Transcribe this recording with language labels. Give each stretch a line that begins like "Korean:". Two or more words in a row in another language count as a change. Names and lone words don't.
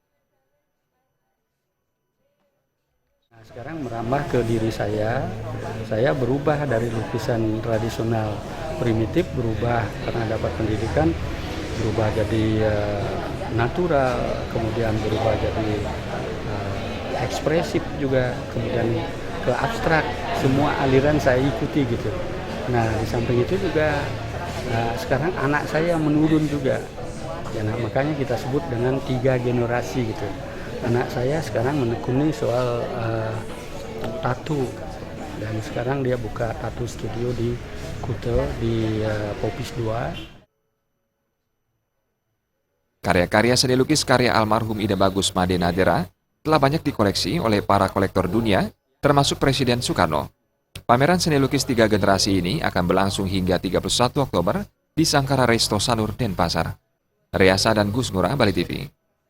Indonesian: Sekarang merambah ke diri saya berubah dari lukisan tradisional primitif, berubah karena dapat pendidikan, berubah jadi natural, kemudian berubah jadi ekspresif juga, kemudian ke abstrak, semua aliran saya ikuti gitu. Nah di samping itu juga sekarang anak saya menurun juga, ya, nah, makanya kita sebut dengan tiga generasi gitu. Anak saya sekarang menekuni soal tattoo, dan sekarang dia buka
English: tattoo studio
Indonesian: di Kute, di Popis 2. Karya-karya seni lukis karya almarhum Ida Bagus Made Nadera telah banyak dikoleksi oleh para kolektor dunia, termasuk Presiden Soekarno. Pameran seni lukis tiga generasi ini akan berlangsung hingga 31 Oktober di Sangkara Resto Sanur, Denpasar. Riasa dan Gus Ngurah, Bali TV.